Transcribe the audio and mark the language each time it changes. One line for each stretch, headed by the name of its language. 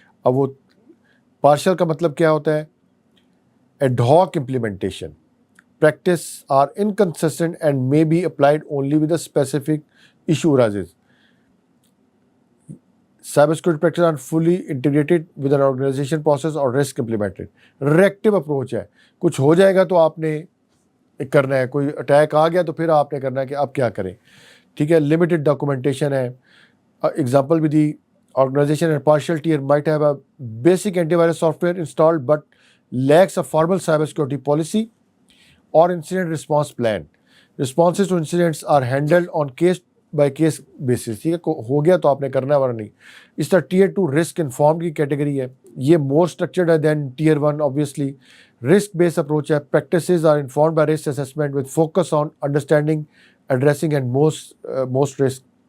Urdu: اب وہ پارشل کا مطلب کیا ہوتا ہے,
English: Ad hoc implementation, practice are inconsistent and may be applied only with a specific issue arises. Cybersecurity practices are fully integrated with an organization process or risk implemented. Reactive approach
Urdu: ہے, کچھ ہو جائے گا تو آپ نے کرنا ہے, کوئی اٹیک آ گیا تو پھر آپ نے کرنا ہے کہ اب کیا کریں. ٹھیک ہے.
English: Limited documentation
Urdu: ہے.
English: Example with the organization and partial tier might have a basic antivirus software installed but lacks a formal cybersecurity policy or incident response plan. Responses to incidents are handled on case by case basis.
Urdu: ٹھیک ہے. ہو گیا تو آپ نے کرنا ہے ورنہ نہیں. اس طرح ٹیئر 2 رسک انفارمڈ کی کیٹیگری ہے.
English: یہ more structured ہے then tier 1 obviously. Risk based approach ہے. Practices are informed by risk assessment with focus on understanding, addressing and most risk.